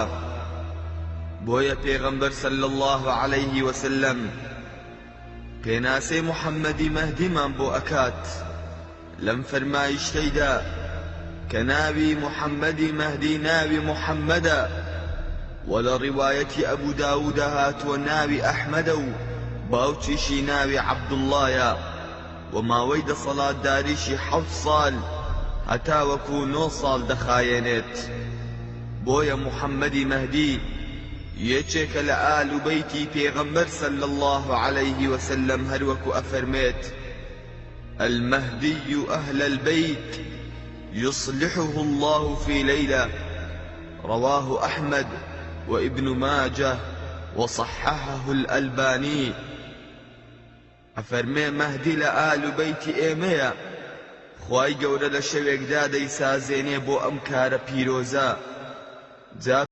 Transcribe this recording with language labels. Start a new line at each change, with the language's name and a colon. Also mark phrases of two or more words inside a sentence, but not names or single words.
Central Kurdish: بۆیە پێغەمبەر
Arabic: صلی الله عليه وسلم
Central Kurdish: پێناسەی محەممەدی مەهدیمان بۆ ئەکات لەم فەرمایشتەیدا کە ناوی محەممەدی مەهدی ناوی محەممەدە و لە ڕیوایەتی ئەبوو داوودە هاتووە ناوی ئەحمەدە و باوکیشی ناوی عەبدوڵڵایە و ماوەی دەسەڵاتداریشی 7 ساڵ هەتا وەکو 9 ساڵ دەخایێنێت. بۆیە محەممەدی مەهدی یەکێکە لە ئال و بەیتی پێغەمبەر
Arabic: صلی الله عليه وسلم
Central Kurdish: هەروەکو ئەفەرمێت
Arabic: المهدي أهل البيت يصلحه الله في ليلة رواه أحمد وابن ماجه وصححه الألباني.
Central Kurdish: أفرمي مهدي لآل بيت إيميا خواي گەورە لە شەوێکدا دەیسازێنێ بۆ ئەم کارە پیرۆزە جا